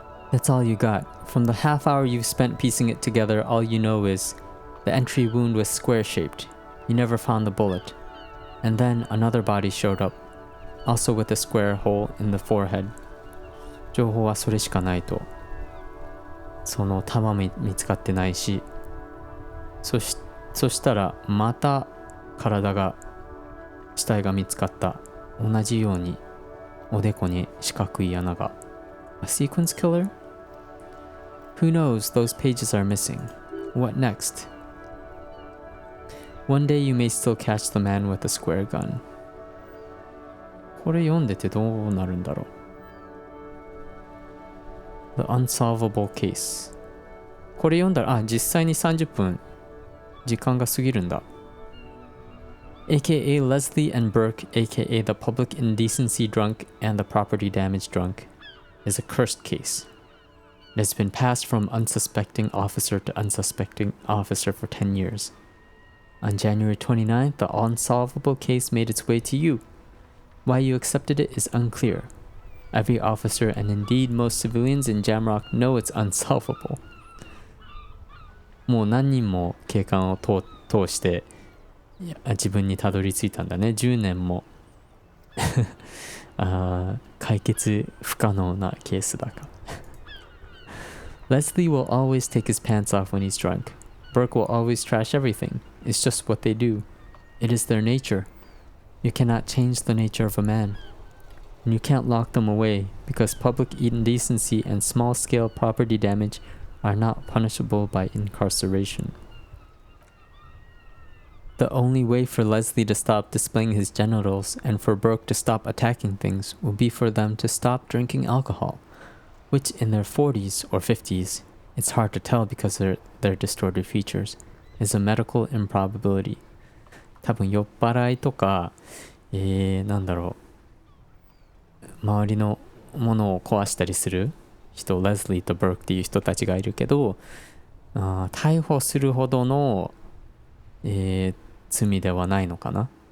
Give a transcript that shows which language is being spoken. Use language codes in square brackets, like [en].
[en] That's all you got. From the half hour you've spent piecing it together, all you know is the entry wound was square-shaped. You never found the bullet. And then another body showed up, also with a square hole in the forehead. [ja] 情報はそれしかないと。その弾も見つかってないし、そしたらまた死体が見つかった。同じようにおでこに四角い穴が。 [en] A sequence killer? Who knows, those pages are missing. What next? One day you may still catch the man with a square gun. [ja] これ読んでてどうなるんだろう。 [en] The unsolvable case. [ja] これ読んだら、実際に30分時間が過ぎるんだ。 [en] AKA Leslie and Burke, AKA the public indecency drunk and the property damage drunk, is a cursed case. It has been passed from unsuspecting officer to unsuspecting officer for 10 years. On January 29th, the unsolvable case made its way to you. Why you accepted it is unclear. Every officer and indeed most civilians in Jamrock know it's unsolvable. [ja] もう何人も警官を通して自分にたどり着いたんだね。 10年も解決不可能なケースだから。 [en] Leslie will always take his pants off when he's drunk. Burke will always trash everything. It's just what they do. It is their nature. You cannot change the nature of a man. And you can't lock them away because public indecency and small-scale property damage are not punishable by incarceration. The only way for Leslie to stop displaying his genitals and for Burke to stop attacking things will be for them to stop drinking alcohol, which in their 40s or 50s, it's hard to tell because of their distorted features, is a medical improbability. [ja] 多分酔っ払いとか、なんだろう、周りのものを壊したりする人、レスリーとブルクっていう人たちがいるけど、逮捕するほどの、罪ではないのかな。